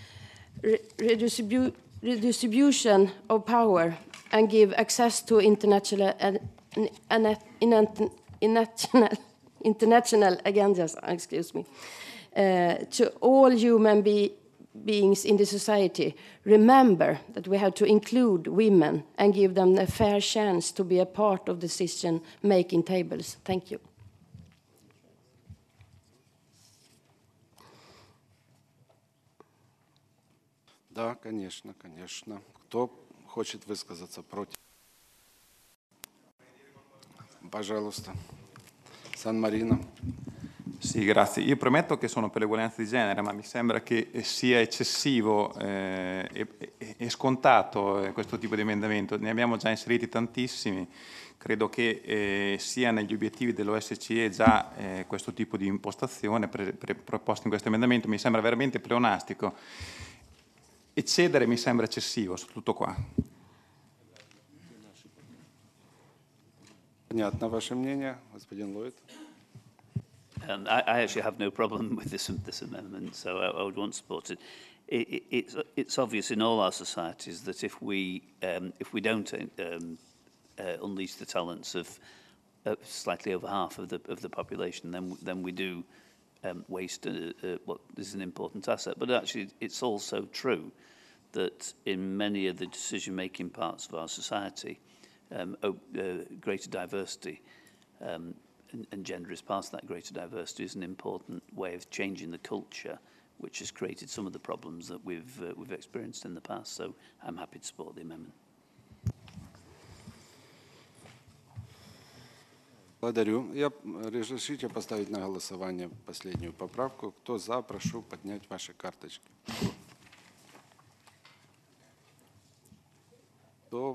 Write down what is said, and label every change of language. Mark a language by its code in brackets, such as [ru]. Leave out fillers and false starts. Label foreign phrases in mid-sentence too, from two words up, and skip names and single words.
[en] Redistribution of power and give access to international agendas, to all human beings in the society. Remember that we have to include women and give them a fair chance to be a part of decision-making tables. Thank you. [ru] Да, конечно, конечно. Кто хочет высказаться против? Пожалуйста. San-Marino. [it] Sì, grazie. Io premetto che sono per l'uguaglianza di genere, ma mi sembra che sia eccessivo e scontato questo tipo di emendamento. Ne abbiamo già inseriti tantissimi. Credo che sia negli obiettivi dell'OSCE già questo tipo di impostazione proposta in questo emendamento. Mi sembra veramente pleonastico. Eccedere mi sembra eccessivo, tutto qua. [ru] Понятно ваше мнение, господин Ллойд. [en] I actually have no problem with this amendment, so I would want to support it. It's obvious in all our societies that if we don't unleash the talents of slightly over half of the population, then we do waste what is an important asset. But actually, it's also true that in many of the decision-making parts of our society, greater diversity and gender is part of that greater diversity, is an important way of changing the culture, which has created some of the problems that we've experienced in the past. So I'm happy to support the amendment. [ru] Благодарю. Разрешите поставить на голосование последнюю поправку. Кто за, прошу поднять ваши карточки. Кто?